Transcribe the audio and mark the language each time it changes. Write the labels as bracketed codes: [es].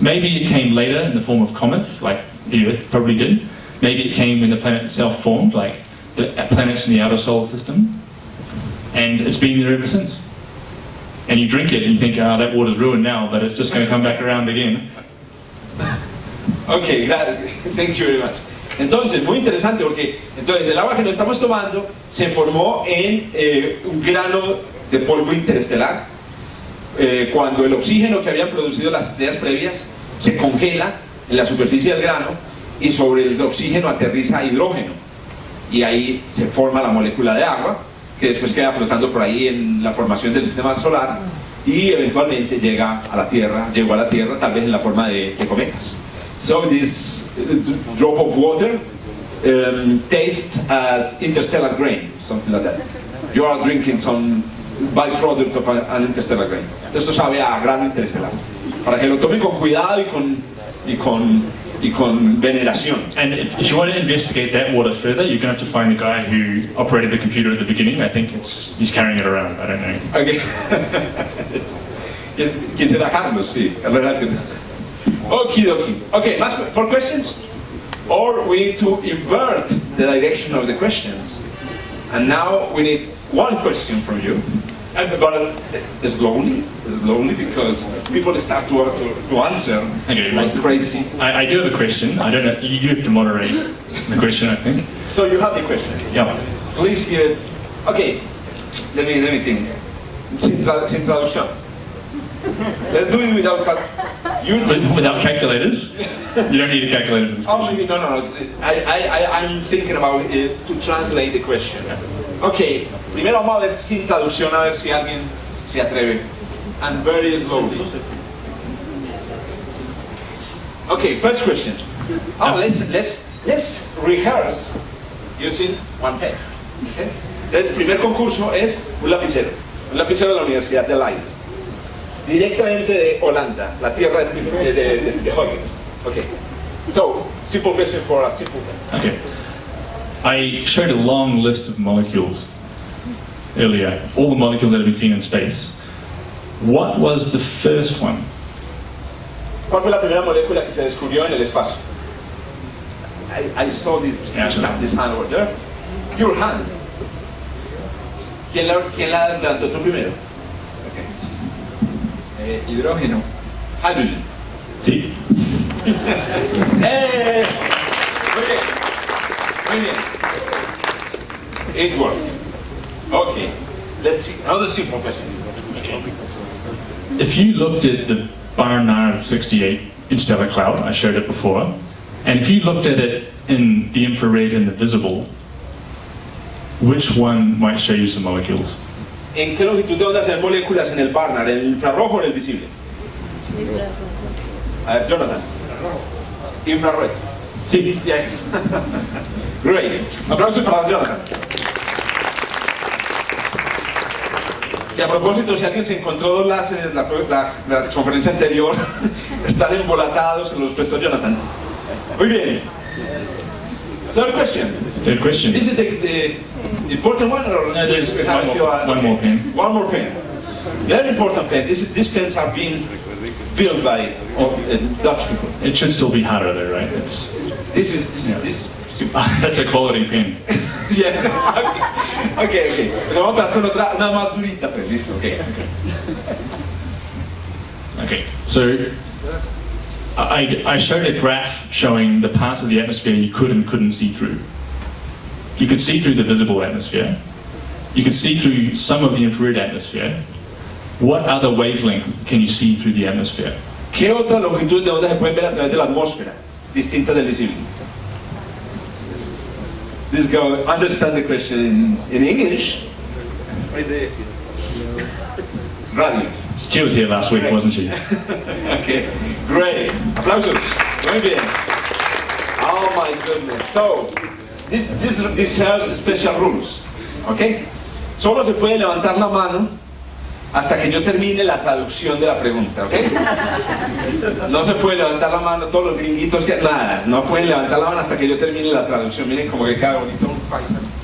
[en] Maybe it came later in the form of comets, like the Earth probably did. Maybe it came when the planet itself formed, like the planets in the outer solar system. And it's been there ever since. And you drink it and you think, that water's ruined now, but it's just going to come back around again. Ok, thank you very much. [es] Entonces, muy interesante porque entonces el agua que nos estamos tomando se formó en un grano de polvo interestelar. Cuando el oxígeno que habían producido las estrellas previas se congela en la superficie del grano y sobre el oxígeno aterriza hidrógeno y ahí se forma la molécula de agua que después queda flotando por ahí en la formación del sistema solar y eventualmente llegó a la Tierra tal vez en la forma de cometas. [en] So this drop of water tastes as interstellar grain, something like that. You are drinking some byproduct of an interstellar grain. [es] Esto sabe a grano interestelar. Para que lo tomen con cuidado y con veneración. [en] And if you want to investigate that water further, you're going to have to find the guy who operated the computer at the beginning. I think he's carrying it around, I don't know. [es] Okay. ¿Quién será Carlos? Sí, el relato. Okie dokie. [en] Okay, more questions? Or we need to invert the direction of the questions. And now we need one question from you. But slowly, because people start to answer like crazy. I do have a question. I don't know. You have to moderate the question, I think. So you have the question. Yeah. Please hear it. Okay. Let me think. Sin traducción. Let's do it without without calculators. You don't need a calculator for this question. No. I'm thinking about to translate the question. Okay. [es] Primero vamos a ver sin traducción, a ver si alguien se atreve. [en] And very slowly. Okay, first question. Let's rehearse using one pen. Okay? [es] El primer concurso es un lapicero de la Universidad de Leiden, directamente de Holanda, la tierra de Huygens. [en] Okay. So, simple question for a simple pen. Okay. I showed a long list of molecules earlier, all the molecules that have been seen in space. What was the first one? [es] ¿Cuál fue la primera molécula que se descubrió en el espacio? [en] I saw this hand over there. Your hand. [es] ¿Quién la levantó tú primero? [en] Okay. Hidrógeno. Hydrogen. [es] Sí. [en] Okay. [es] Muy bien. [en] It worked. Okay. Let's see. Another simple question. Okay. if you looked at the Barnard 68 interstellar cloud, I showed it before, and if you looked at it in the infrared and the visible, which one might show you some molecules? [es] ¿En qué longitud de onda se ven moléculas en el Barnard? ¿En el infrarrojo o en el visible? A ver, Jonathan. Infrared. Sí. [en] Yes. Great. Aplausos para Jonathan. [es] Y a propósito, si alguien se encontró dos láseres, la conferencia anterior, están embolatados, que los prestó Jonathan. [en] Muy bien. Third question. Third question. This is the important one, or No, there's we have one more pen. One more pen. Very important pen. These pens have been built by Dutch people. It should still be harder though, right? This That's a quality pen. Yeah. Okay. [es] Pero vamos a empezar con otra, una más durita, pero listo. [en] Okay, so I showed a graph showing the parts of the atmosphere you could and couldn't see through. You could see through the visible atmosphere. You could see through some of the infrared atmosphere. What other wavelength can you see through the atmosphere? [es] ¿Qué otra longitud de onda se pueden ver a través de la atmósfera, distinta del visible? [en] This guy understand the question in English. Radio. She was here last week, wasn't she? Okay, great. Aplausos. Muy bien. Oh my goodness. So, this serves special rules. Okay? [es] Solo se puede levantar la mano hasta que yo termine la traducción de la pregunta, ¿ok? No se puede levantar la mano, todos los gringuitos, nada, no pueden levantar la mano hasta que yo termine la traducción. Miren como que queda bonito un paisa.